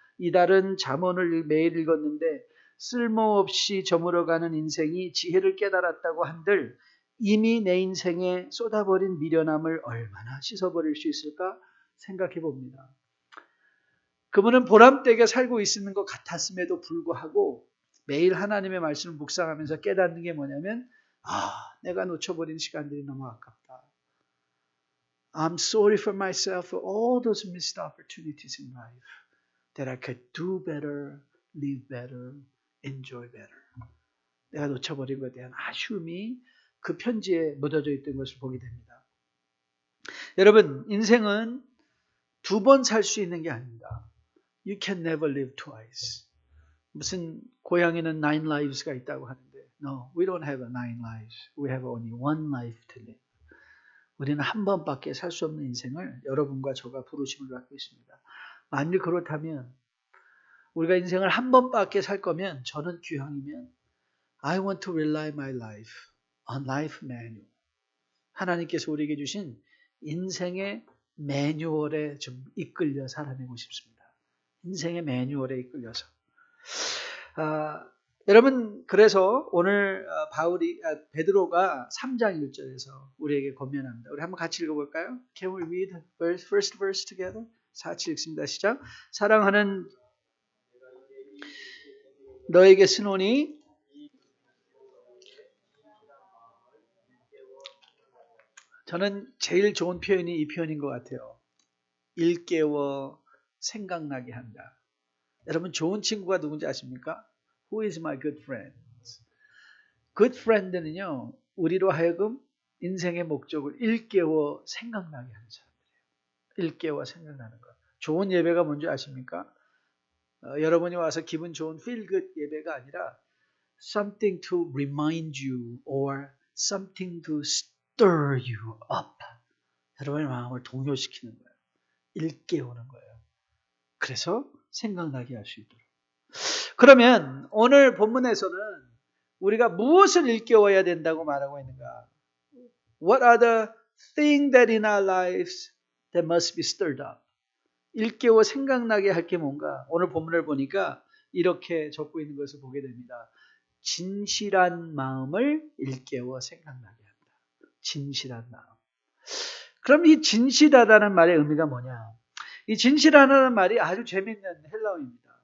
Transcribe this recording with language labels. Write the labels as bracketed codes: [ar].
[ko] 이달은 잠언을 매일 읽었는데 쓸모없이 저물어가는 인생이 지혜를 깨달았다고 한들 이미 내 인생에 쏟아버린 미련함을 얼마나 씻어버릴 수 있을까 생각해 봅니다. 그분은 보람되게 살고 있는 것 같았음에도 불구하고 매일 하나님의 말씀을 묵상하면서 깨닫는 게 뭐냐면 내가 놓쳐버린 시간들이 너무 아깝다. [en] I'm sorry for myself for all those missed opportunities in life that I could do better, live better, enjoy better. [ko] 내가 놓쳐버린 것에 대한 아쉬움이 그 편지에 묻어져 있던 것을 보게 됩니다. 여러분, 인생은 두 번 살 수 있는 게 아닙니다. [en] You can never live twice. [ko] 무슨 고향에는 9 lives가 있다고 하는데 [en] No, we don't have 9 lives. We have only one life to live. [ko] 우리는 한 번밖에 살 수 없는 인생을 여러분과 저가 부르심을 받고 있습니다. 만일 그렇다면 우리가 인생을 한 번밖에 살 거면 저는 귀향이면 [en] I want to rely my life on life manual. [ko] 하나님께서 우리에게 주신 인생의 매뉴얼에 좀 이끌려 살아내고 싶습니다. 인생의 매뉴얼에 이끌려서. 여러분 그래서 오늘 베드로가 3장 1절에서 우리에게 권면합니다. 우리 한번 같이 읽어볼까요? [en] Can we read first verse together? [ko] 같이 읽습니다. 시작. 사랑하는 너에게 쓰노니 저는 제일 좋은 표현이 이 표현인 것 같아요. 일깨워 생각나게 한다. 여러분 좋은 친구가 누군지 아십니까? [en] Who is my good friend? good friend는요. [ko] 우리로 하여금 인생의 목적을 일깨워 생각나게 하는 사람들이에요. 일깨워 생각나는 것. 좋은 예배가 뭔지 아십니까? 여러분이 와서 기분 좋은 feel good 예배가 아니라 [en] something to remind you or something to stir you up. [ko] 여러분의 마음을 동요시키는 거예요. 일깨우는 거예요. 그래서 생각나게 할 수 있도록. 그러면 오늘 본문에서는 우리가 무엇을 일깨워야 된다고 말하고 있는가? [en] What are the things that in our lives that must be stirred up? [ko] 일깨워 생각나게 할 게 뭔가? 오늘 본문을 보니까 이렇게 적고 있는 것을 보게 됩니다. 진실한 마음을 일깨워 생각나게 한다. 진실한 마음. 그럼 이 진실하다는 말의 의미가 뭐냐? 이 진실하다는 말이 아주 재밌는 헬라어입니다.